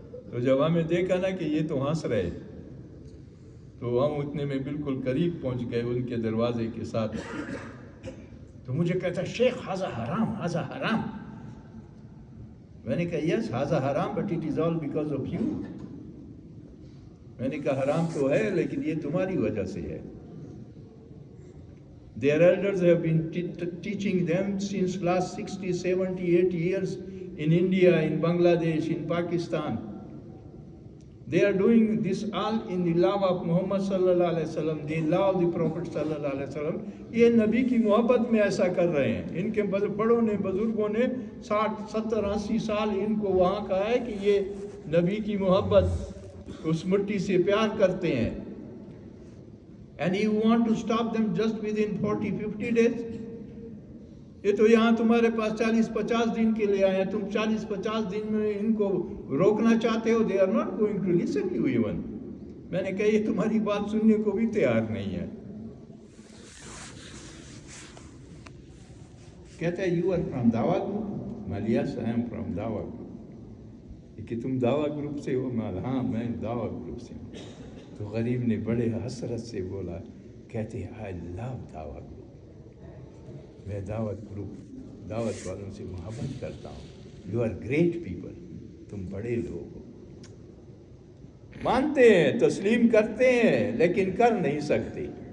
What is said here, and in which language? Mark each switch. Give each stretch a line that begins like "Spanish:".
Urdu: تو جب ہمیں دیکھا نا کہ یہ تو ہنس رہے، تو ہم اتنے میں بالکل قریب پہنچ گئے ان کے دروازے کے ساتھ. تو مجھے کہتا شیخ
Arabic: ہاذا حرام، ہاذا حرام.
Urdu: میں نے کہا
English: Yes ہاذا حرام but it is all because of you.
Urdu: میں نے کہا حرام تو ہے لیکن یہ تمہاری وجہ سے ہے.
English: Their elders have been teaching them since last 60, 70, 80 years in India, in Bangladesh, in Pakistan. They are doing this all in the love of Muhammad sallallahu alaihi wasallam. They love the Prophet sallallahu alaihi wasallam.
Urdu: یہ نبی کی محبت میں ایسا کر رہے ہیں. ان کے بڑوں نے, بزرگوں نے 60, 70, 80 سال ان کو وہاں کہا ہے کہ یہ نبی کی محبت, اس مٹی سے پیار کرتے ہیں.
English: And you want to stop them just within 40, 50 days?
Urdu: یہ تو یہاں تمہارے پاس 40-50 دن کے لیے آئے ہیں, تم 40-50 دن میں ان کو روکنا چاہتے ہو.
English: They are not going to listen to you even.
Urdu: میں نے کہا یہ تمہاری بات سننے کو بھی تیار نہیں ہے. کہتا ہے
English: you are from Dawa group? Yes, I am from Dawa group.
Urdu: کہ تم دعویٰ گروپ سے ہو؟ ہاں میں دعویٰ گروپ سے ہوں. تو غریب نے بڑے حسرت سے بولا, کہتے ہیں
English: I love دعوت group,
Urdu: میں دعوت والوں سے محبت کرتا ہوں.
English: you are great people,
Urdu: تم بڑے لوگ ہو. مانتے ہیں, تسلیم کرتے ہیں, لیکن کر نہیں سکتے.